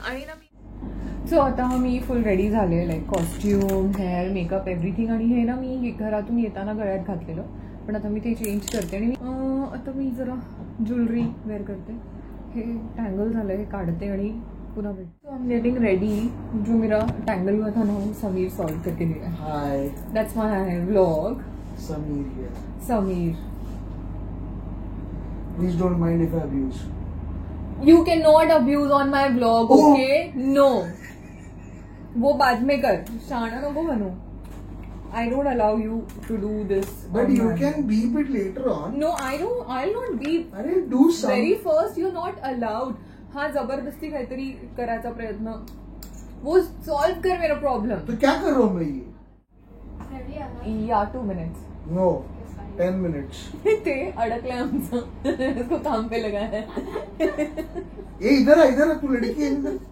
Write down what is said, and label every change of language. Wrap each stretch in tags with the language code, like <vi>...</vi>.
<mr>आणि ना मी सो आता मी फुल रेडी झाले,</mr> <en>Like costume, hair, makeup, everything.</en> <mr>आणि हे ना मी घरातून येताना गळ्यात घातलेलं, पण आता मी ते चेंज करते. आणि आता मी जरा ज्वेलरी वेअर करते. हे टँगल झालं, हे काढते आणि पुन्हा भेटते.</mr> <en>So I am getting ready.</en> <hi>जो मेरा टँगल हुआ था ना वो समीर सॉल्व करके दिया.</hi> <en>Hi, that's my vlog. Sameer. Please don't mind if I abuse. You cannot abuse on my vlog, okay?</en> <hi>No. वो बाद में कर.</hi> <mr>शाना नको बनू.</mr> <en>I don't allow you to do this. But you can beep it later on. No, I don't. I'll not beep. अरे do some. Very first, you're not allowed.</en> <mr>हाँ, जबरदस्ती काहीतरी करायचा प्रयत्न.</mr> <hi>वो solve कर मेरा problem. तो क्या कर रहा हूँ मैं ये?</hi> <en>Yeah, 2 minutes. No. 10 minutes.</en> <mr>ते अडकलंय आमचं</mr> <hi>इसको काम पे लगा है. ये इधर आ तू लड़की है इधर.</hi>